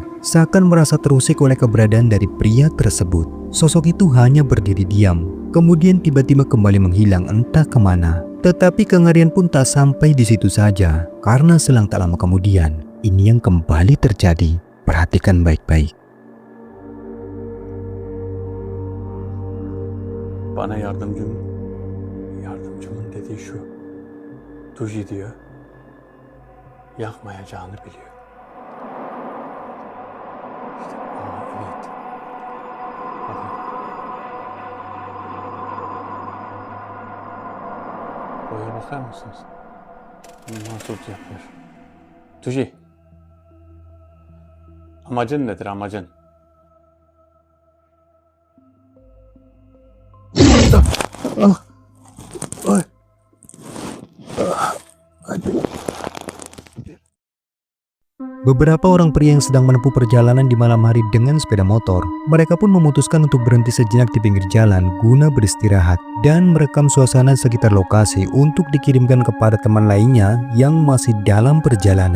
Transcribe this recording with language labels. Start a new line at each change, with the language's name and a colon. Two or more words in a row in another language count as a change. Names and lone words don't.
Indonesian: Seakan merasa terusik oleh keberadaan dari pria tersebut. Sosok itu hanya berdiri diam, kemudian tiba-tiba kembali menghilang entah kemana. Tetapi kengerian pun tak sampai di situ saja, karena selang tak lama kemudian, ini yang kembali terjadi. Perhatikan baik-baik.
Turkish: Bana yardımcımın dediği şu. Tuji diyor, yakmayacağını biliyor. İşte, evet. Bakın. Boya bakar mısınız? Nasıl yapıyor? Tuji. Amacın nedir, amacın?
Indonesian: Beberapa orang pria yang sedang menempuh perjalanan di malam hari dengan sepeda motor, mereka pun memutuskan untuk berhenti sejenak di pinggir jalan guna beristirahat dan merekam suasana sekitar lokasi untuk dikirimkan kepada teman lainnya yang masih dalam perjalanan.